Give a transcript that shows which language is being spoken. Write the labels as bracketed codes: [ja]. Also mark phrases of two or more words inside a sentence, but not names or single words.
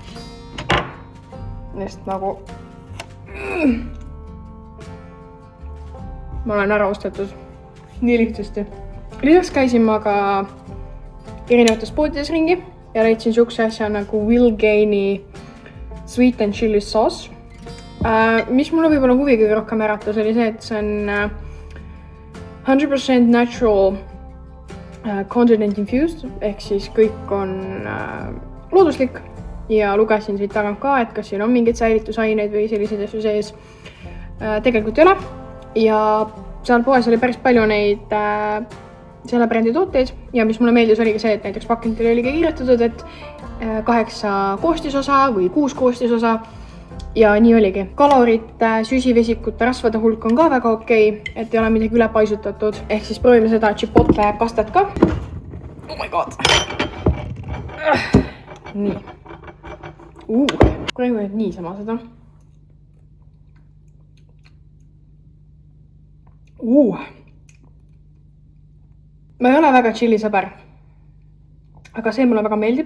[et] Neist nagu ma olen ära ostetud nii lihtsasti. Lisaks käisin ma ka erinevates poodides ringi ja leidsin siukse asja nagu Will Gainey Sweet and Chili Sauce. Mis mulle võib-olla huvi kõige rohkem äratas oli see, et see on 100% [en] natural continent infused [et] ehk siis kõik on looduslik ja lugesin siit tagant ka, et kas siin on mingeid säilitusaineid või selliseid asju sees. Tegelikult ei ole ja seal poes oli päris palju neid selle brändi tooteid ja mis mulle meeldis oligi see, et näiteks pakendil oli ka kirjutatud, et 8 koostisosa või 6 koostisosa ja nii oligi. Kalorite, süsivesikute, rasvade hulk on ka väga okei, et ei ole midagi üle paisutatud. Ehk siis proovime seda chipotle pastat ka. [en] Oh my god! [et] Nii. Proovime nüüd niisama seda. Ma ei ole väga chili sõber, aga see mulle väga meeldib.